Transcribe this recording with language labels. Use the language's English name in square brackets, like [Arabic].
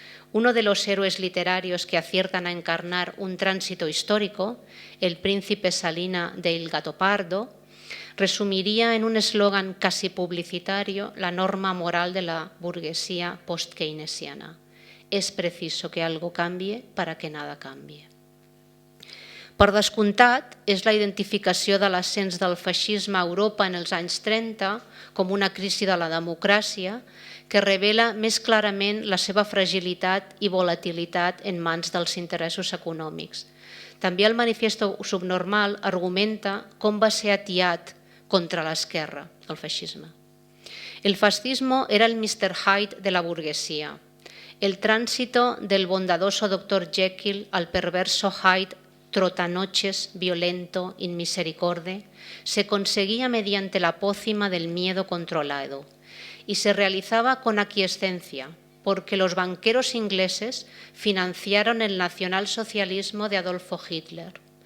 [Spanish] Uno de los héroes literarios que aciertan a encarnar un tránsito histórico, el príncipe Salina de Il Gattopardo, resumiría en un eslogan casi publicitario la norma moral de la burguesía post-keynesiana. És preciso que algo cambie para que nada cambie. [Catalan] Per descomptat, és la identificació de l'ascens del feixisme a Europa en els anys 30 com una crisi de la democràcia que revela més clarament la seva fragilitat i volatilitat en mans dels interessos econòmics. També el Manifiesto Subnormal argumenta com va ser atiat contra l'esquerra, el feixisme. [Spanish] El fascismo era el Mr. Hyde de la burguesía. El tránsito del bondadoso Dr. Jekyll al perverso Hyde trotanoches, violento, inmisericorde, se conseguía mediante la pócima del miedo controlado y se realizaba con aquiescencia, porque los banqueros ingleses financiaron el nacionalsocialismo de Adolfo Hitler